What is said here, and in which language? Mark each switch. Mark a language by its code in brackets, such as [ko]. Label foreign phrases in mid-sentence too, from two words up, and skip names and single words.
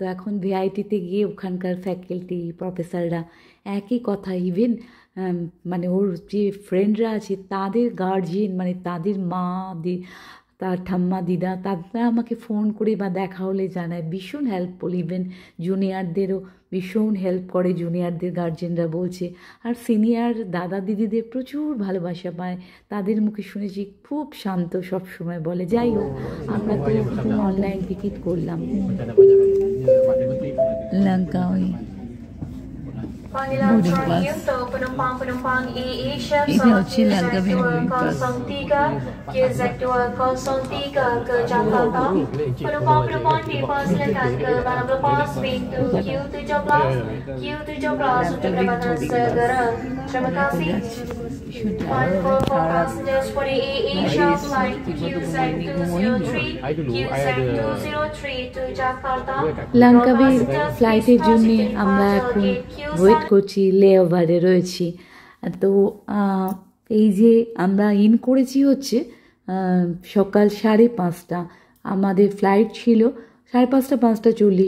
[bn] এখন ভিআইটিতে গিয়ে ওখানকার [en] faculty professors [bn] একই কথা, ইভেন মানে ওর যে ফ্রেন্ডরা আছে তাদের গার্জিয়ান, মানে তাদের মা তার ঠাম্মা দিদা, তারা আমাকে ফোন করে বা দেখা হলে জানায়, ভীষণ হেল্পফুল। [en] even juniors [bn] ভীষণ হেল্প করে, জুনিয়রদের গার্জেনরা বলছে। আর সিনিয়র দাদা দিদিদের প্রচুর ভালোবাসা পায়, তাদের মুখে শুনেছি খুব শান্ত, সব সময় bole। যাই হোক, আমরা তো [en] online ticket [bn] করলাম Langkawi [ms] Panggilan terakhir untuk penumpang-penumpang Asia pesawat QZ203 QZ203 ke Jakarta. Penumpang-penumpang dipersilakan ke dalam lepas pintu Q17 untuk kedatangan segera. Terima kasih. [en] For passengers for the Asia flight QZ203 to Jakarta. [bn] লাঙ্কাবি ফ্লাইটের জন্য আমরা এখন ওয়েট করছি, লেওভারে রয়েছি। তো এই যে আমরা ইন করেছি হচ্ছে সকাল 5:30, আমাদের ফ্লাইট ছিল 5:30, 5:40।